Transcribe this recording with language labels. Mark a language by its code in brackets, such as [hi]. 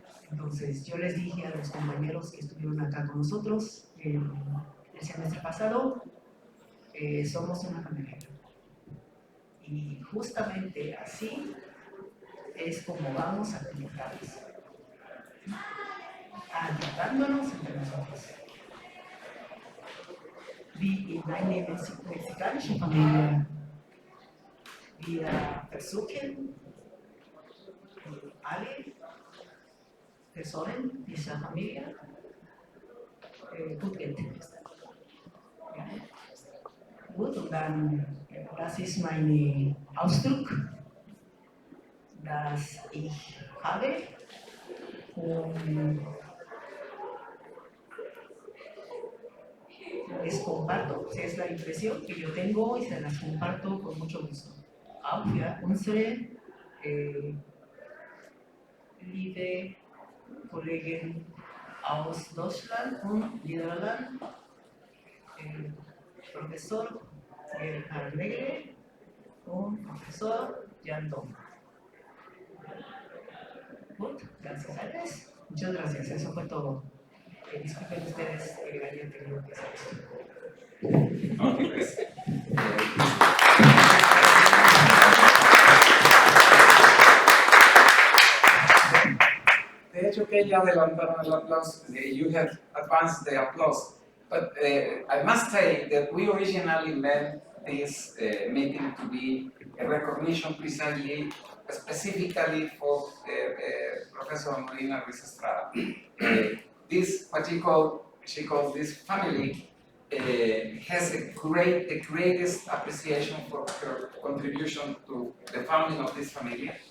[es] Entonces yo les dije a los compañeros que estuvieron acá con nosotros el semestre pasado, somos una familia. Y justamente así es como vamos a conectarnos, ayudándonos entre nosotros. [de] Wie in eine mexikanische Familie. Wir versuchen, alle Personen dieser Familie gut kenntlich zu sein. Ja. Gut, und dann, das ist mein Ausdruck, das ich habe. [es] Und les comparto, es la impresión que yo tengo y se las comparto con mucho gusto. [de] Auch für unsere liebe Kollegen aus Deutschland und Niederland, Professor Gerhard Megele und Professor Jan Dom. [es] Gut, gracias a ustedes. Muchas gracias, eso fue todo. Disculpen ustedes que hayan tenido que hacer esto. Okay, pues. De hecho que ya adelantaron el aplauso. [en] You have advanced the applause. But I must say that we originally meant this meeting to be a recognition precisely, specifically for Professor Marina Ruiz Estrada. This, what she calls this family, has the greatest appreciation for her contribution to the founding of this family.